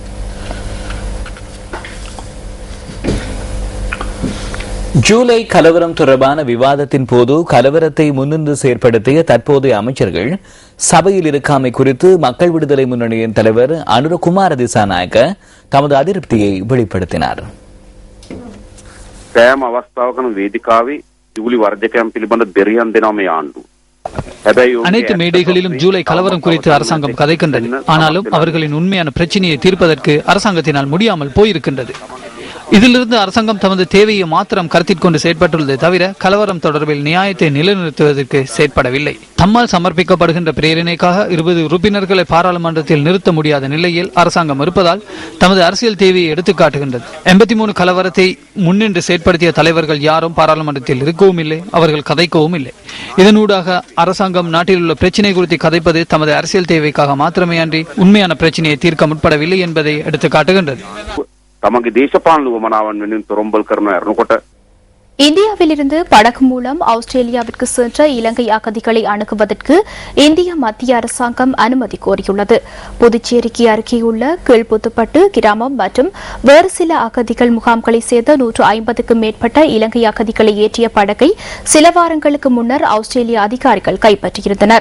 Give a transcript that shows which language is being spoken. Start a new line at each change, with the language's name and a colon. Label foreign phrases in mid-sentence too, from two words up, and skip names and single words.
Tamil: ஜூலை கலவரம் தொடர்பான விவாதத்தின் போது கலவரத்தை முன்னின்று செயற்படுத்திய தற்போதைய அமைச்சர்கள் சபையில் இருக்காமை குறித்து மக்கள் விடுதலை முன்னணியின் தலைவர் அனுரகுமார திசாநாயக்க தமது அதிருப்தியை வெளிப்படுத்தினார்.
Sinhala: සෑම අවස්ථාවකම වේදිකාවේ ජූලි වර්ධකයන් පිළිබඳ බෙරියන් දෙනවා මේ ආණ්ඩුව.
Tamil: அனைத்து மேடைகளிலும் ஜூலை கலவரம் குறித்து அரசாங்கம் கதைக்கின்றது. ஆனாலும் அவர்களின் உண்மையான பிரச்சனையை தீர்ப்பதற்கு அரசாங்கத்தினால் முடியாமல் போயிருக்கின்றது. இதிலிருந்து அரசாங்கம் தமது தேவையை மாத்திரம் கருத்தில் கொண்டு செயற்பட்டுள்ளதை தவிர கலவரம் தொடர்பில் நியாயத்தை நிலைநிறுத்துவதற்கு செயற்படவில்லை. தம்மால் சமர்ப்பிக்கப்படுகின்ற பிரேரணைக்காக 20 உறுப்பினர்களை பாராளுமன்றத்தில் நிறுத்த முடியாத நிலையில் அரசாங்கம் இருப்பதால் தமது அரசியல் தேவையை எடுத்துக்காட்டுகின்றது. 83 கலவரத்தை முன்னின்று செயற்படுத்திய தலைவர்கள் யாரும் பாராளுமன்றத்தில் இருக்கவும் இல்லை, அவர்கள் கதைக்கவும் இல்லை. இதனூடாக அரசாங்கம் நாட்டில் உள்ள பிரச்சினை குறித்து கதைப்பது தமது அரசியல் தேவைக்காக மாத்திரமே அன்றி உண்மையான பிரச்சனையை தீர்க்க முற்படவில்லை என்பதை எடுத்துக்காட்டுகின்றது.
Sinhala: තමගේ දේශපාලන වමනාවන් වෙනුවෙන් තොරම්බල් කරන යනකොට
Tamil: இந்தியாவிலிருந்து படகு மூலம் ஆஸ்திரேலியாவிற்கு சென்ற இலங்கை அகதிகளை அணுகுவதற்கு இந்திய மத்திய அரசாங்கம் அனுமதி கோரியுள்ளது. புதுச்சேரிக்கு அருகேயுள்ள கீழ்புத்துப்பட்டு கிராமம் மற்றும் வேறு சில அகதிகள் முகாம்களை சேர்ந்த 150க்கும் மேற்பட்ட இலங்கை அகதிகளை ஏற்றிய படகை சில வாரங்களுக்கு முன்னர் ஆஸ்திரேலிய அதிகாரிகள் கைப்பற்றியிருந்தனர்.